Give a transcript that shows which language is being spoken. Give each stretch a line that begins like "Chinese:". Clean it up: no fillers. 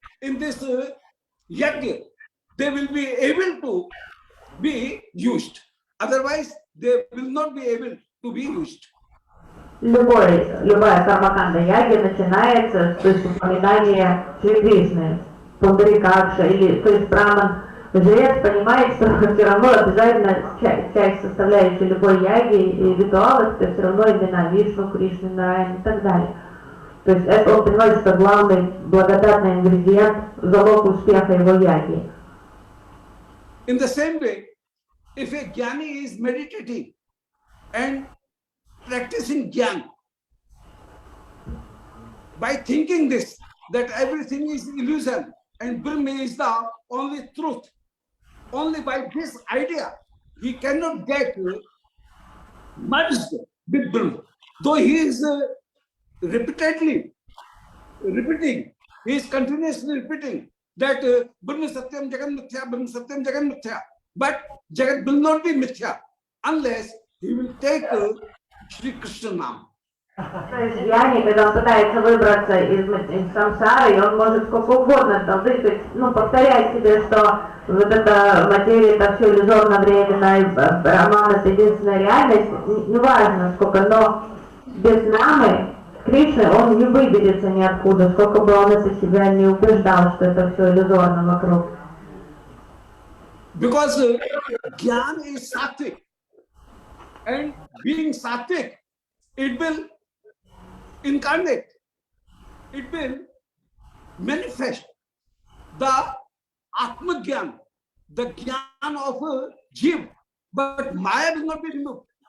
English: in this yajna, they will be able to be used. Otherwise, they will not be able to be used.
Russian: Любая кармаканда яги начинается с упоминания Шри Кришны, Пундарикакша, или, то есть браман, жрец понимает, что все равно обязательно часть составляющей любой яги и ритуалов, это все равно имена Вишну, Кришны, Нараян и так далее. То есть это он понимает, что главный благодатный ингредиент, залог успеха его яги.
English: In the same way, if a jnani is meditating and practicing jnana, by thinking this, that everything is illusion and Brahma is the only truth, only by this idea, he cannot get merged with Brahma. Though he is repeatedly repeating, he is continuously repeating that
Sanskrit: Brahma Satyam Jagat Mithya,
English: Brahma Satyam Jagat Mithya. But Jagat will not be Mithya unless he will take Shri Krishna Nam.
Russian: То есть Гьяни, когда он пытается выбраться из самсары, он может сколько угодно там выкать, повторять себе, что вот эта материя, это все иллюзорно-временно, и Брахман это единственная реальность, неважно сколько, но без намы Кришны он не выберется ниоткуда, сколько бы он это себя не убеждал, что это все иллюзорно вокруг.
English: Because Jnana is sattvic, and being sattvic, it will incarnate, it will manifest the Atma Jnana, the Jnana of a Jiv, but Maya will not be removed.